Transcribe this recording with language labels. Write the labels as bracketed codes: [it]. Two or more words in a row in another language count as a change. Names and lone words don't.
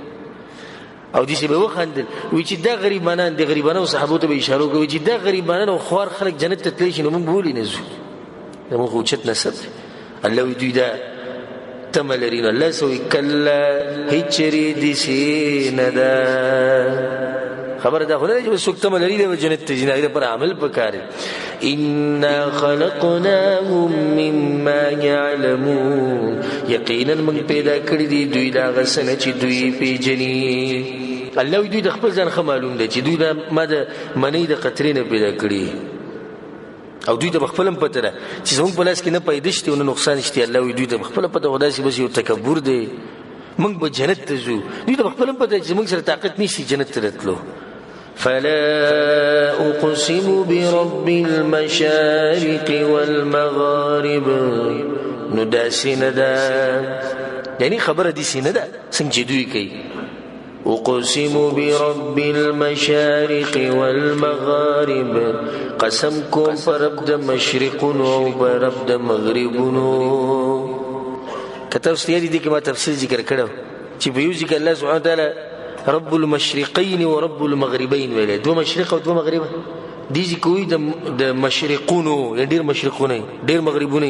[ps] او داسې به وخندل وایي چې دا غریبانان د غریبانو صحابو ته به اشاره وکړي چې دا غریبانان او خوار خلک جنت ته تللی شي نو موږ به ولې نه ځو زموږ خو اوچت نسب دی الله وایي دوی دا تمه لري نو الله څه وایي کله هېڅ چېرې داسې نه ده خبره دا خو نه ده چې څوک تمه لري دی به جنت ته ځي د هغې لپاره عمل پکار دی [ar] انا خلقناهم مما یعلمون [ps] یقینا موږ پیدا کړي دي دوی د هغه څه نه چې دوی پېژني الله وایي دوی د خپل ځان ښه معلوم دی چې دوی ما د منۍ د قطرې نه پیدا کړي او دوی ته به خپله هم پته ده چې زموږ په لاس کې نه پیدا شته او نه نقصان شته الله وایي دوی ته به خپله پته خو داسې بس یو تکبر دی موږ به جنت ته ځو دوی ته به خپله هم پته چې زموږ سره طاقت نشي جنت ته راتلو [ar] فلا اقسم برب المشارق والمغارب [ps] نو داسې نه ده یعنی خبره داسې نه ده څنګه چې دوی کوي [ar] اقسم برب المشارق والمغارب [ps] قسم کوم پر رب د مشرقونو او پر رب د مغربونو. کتاب ستیری دي کې ما تفصیل ذکر کړو چې په یو ځکه [ar] الله سبحانه وتعالی رب المشرقین و رب المغربین [ps] ویل، دو مشرق او دو مغرب دي چې کوی د مشرقونو ډیر مشرقونه ډیر مغربونه.